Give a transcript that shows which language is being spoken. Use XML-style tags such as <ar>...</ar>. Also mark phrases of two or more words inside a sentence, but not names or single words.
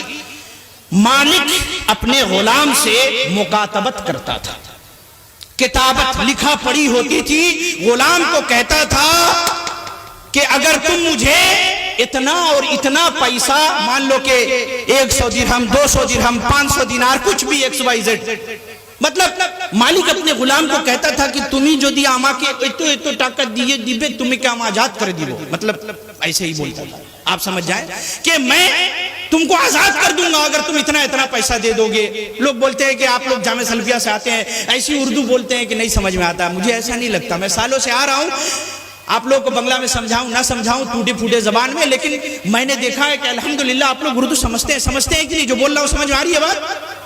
<ur>مالک اپنے غلام سے مکاتبت کرتا تھا, کتابت لکھا پڑھی ہوتی تھی. غلام کو کہتا تھا کہ اگر تم مجھے اتنا اور اتنا پیسہ, مان لو کہ 100 درہم, 200 درہم, 500 دینار, کچھ بھی XYZ, مطلب مالک اپنے غلام کو کہتا تھا کہ تمہیں جو دیا</ur> <bn>আমাকে এত টাকা দিয়ে দিবে, তুমি কি আমি আজাদ করে দিব,</bn> <ur>مطلب ایسے ہی بولتا تھا. آپ سمجھ جائیں کہ میں تم کو آزاد کر دوں گا اگر تم اتنا اتنا پیسہ دے دو گے. لوگ بولتے ہیں کہ آپ لوگ جامعہ سلفیہ سے آتے ہیں, ایسی اردو بولتے ہیں کہ نہیں سمجھ میں آتا. مجھے ایسا نہیں لگتا, میں سالوں سے آ رہا ہوں, آپ لوگ کو بنگلہ میں سمجھاؤں نہ سمجھاؤں, ٹوٹے پھوٹے زبان میں, لیکن میں نے دیکھا ہے کہ الحمدللہ آپ لوگ اردو سمجھتے ہیں کہ نہیں, جو بول رہا ہوں سمجھ میں آ رہی ہے بات؟</ur>